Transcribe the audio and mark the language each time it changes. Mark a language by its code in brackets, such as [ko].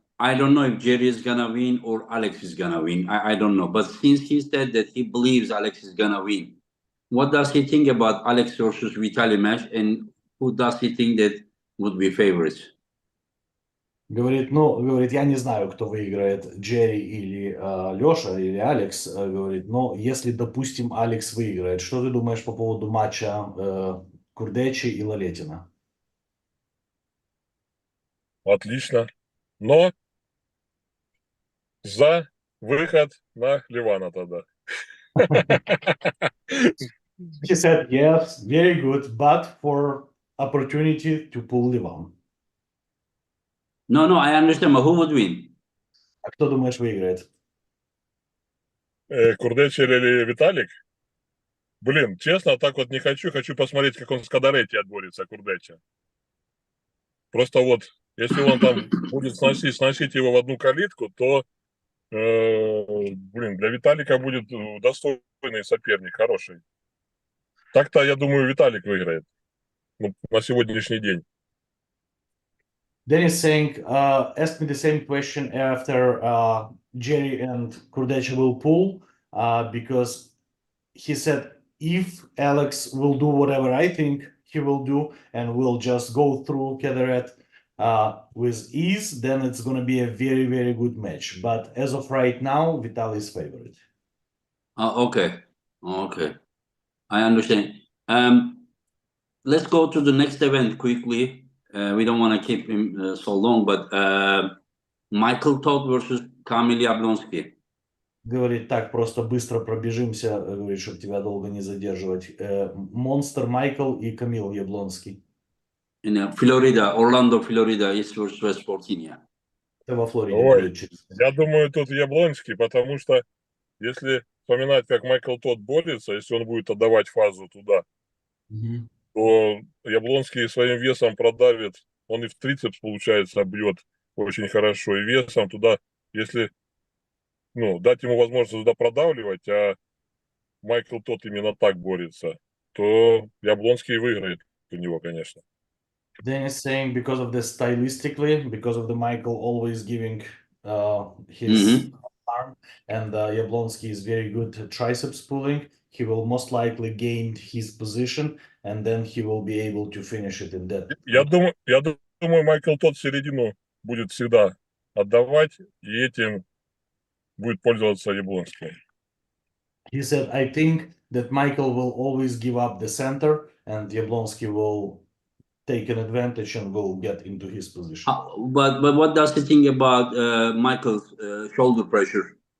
[en] I don't know if Jerry is gonna win or Alex is gonna win. I don't know. But since he said that he believes Alex is gonna win, what does he think about Alex versus Vitaly match, and who does he think that would be favorites? [ru] Говорит, я не знаю, кто выиграет, Джерри или Леша, или Алекс, говорит, но если, допустим, Алекс выиграет, что ты думаешь по поводу матча Курдечи и Лалетина? Отлично. Но за выход на Ливана тогда. [en] He said, yes, very good, but for opportunity to pull Ливан. No, I understand. But who would win? [ru] А кто думаешь выиграет? Курдечи или Виталик? Блин, честно, так вот не хочу. Хочу посмотреть, как он с Кадаретти отборется, Курдечи. Просто вот, если он там будет сносить его в одну калитку, то, блин, для Виталика будет достойный соперник, хороший. Так-то, я думаю, Виталик выиграет, ну, на сегодняшний день. [en] Dennis saying, ask me the same question after Jerry and Kurdecha will pull, because he said if Alex will do whatever I think he will do and will just go through Kederet with ease, then it's going to be a very, very good match. But as of right now, Vital is favorite. Okay. Okay. I understand. Let's go to the next event quickly. We don't want to keep him so long, but Michael Todd versus Kamil Yablonski. [ru] Говорит, так, просто быстро пробежимся, говорит, чтобы тебя долго не задерживать. Монстр Майкл и Камил Яблонский. [en] In Florida, Orlando, Florida, East West 14. [ru] Это во Флориде Ой, будет через... я думаю, тут Яблонский, потому что если вспоминать, как Майкл Тодд борется, если он будет отдавать фазу туда, Мгм. то Яблонский своим весом продавит, он и в трицепс, получается, бьет очень хорошо, и весом туда, если дать ему возможность туда продавливать, а Майкл Тодд именно так борется, то Яблонский выиграет у него, конечно. [en] Denis saying because of the stylistically, because of the Michael always giving his arm, and Yablonski is very good at triceps pulling, he will most likely gain his position, and then he will be able to finish it in that. [ru] Я думаю, Майкл Тодд середину будет всегда отдавать, и этим будет пользоваться Яблонский. [en] He said, I think that Michael will always give up the center, and Yablonski will take an advantage and will get into his position. But what does he think about Michael's shoulder pressure?